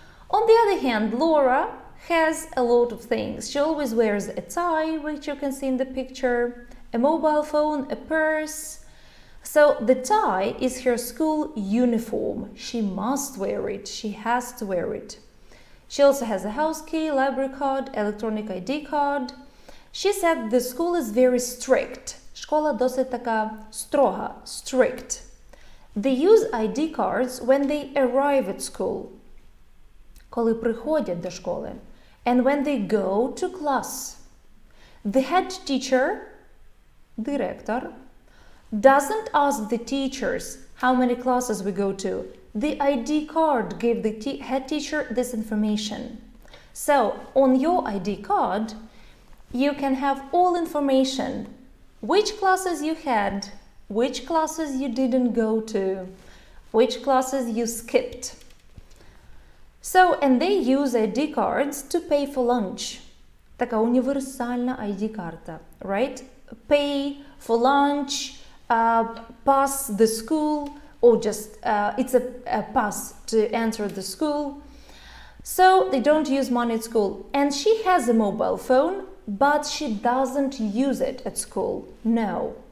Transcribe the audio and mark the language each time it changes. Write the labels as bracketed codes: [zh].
[en] On the other hand, Laura has a lot of things. She always wears a tie, which you can see in the picture, a mobile phone, a purse. So the tie is her school uniform. She must wear it. She has to wear it. She also has a house key, library card, electronic ID card. She said the school is very strict. [uk] Школа досить така строга, strict. [en] They use ID cards when they arrive at school. [uk] Коли приходять до школи. [en] And when they go to class. The head teacher, директор, doesn't ask the teachers how many classes we go to. The ID card gave the head teacher this information. So, on your ID card, you can have all information. Which classes you had, which classes you didn't go to, which classes you skipped. So, and they use ID cards to pay for lunch. [uk] Така універсальна ID-карта, right? [en] Pay for lunch, pass the school, or just it's a pass to enter the school. So they don't use money at school. And she has a mobile phone, but she doesn't use it at school. No.